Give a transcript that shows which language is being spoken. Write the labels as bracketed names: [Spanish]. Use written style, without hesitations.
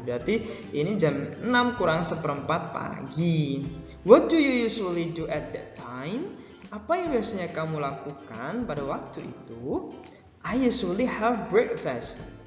[Indonesian] Berarti ini jam 6 kurang seperempat pagi. [English] What do you usually do at that time? [Indonesian] Apa yang biasanya kamu lakukan pada waktu itu? [English] I usually have breakfast.